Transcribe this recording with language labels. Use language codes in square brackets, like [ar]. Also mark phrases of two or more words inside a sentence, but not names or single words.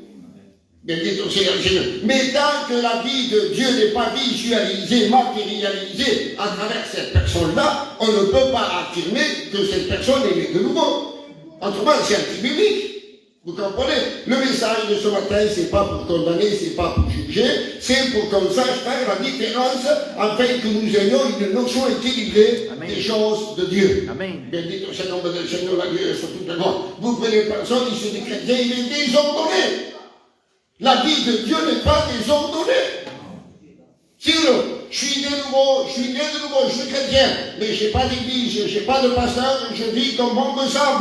[fr] Mais tant que la vie de Dieu n'est pas visualisée, matérialisée à travers cette personne-là, on ne peut pas affirmer que cette personne est née de nouveau. Autrement, c'est anti-biblique. Vous comprenez? Le message de ce matin, c'est pas pour condamner, c'est pas pour juger, c'est pour qu'on sache faire la différence afin que nous ayons une notion équilibrée des choses de Dieu. Amen. [it] Bendito sia il nome del Signore, [fr] la Dieu sur toute la gloire. Vous prenez une personne issue des chrétiens, il est désordonné. La vie de Dieu n'est pas désordonnée. Sinon, je suis né de nouveau, je suis chrétien, mais je n'ai pas d'église, je n'ai pas de pasteur, je vis comme bon me semble.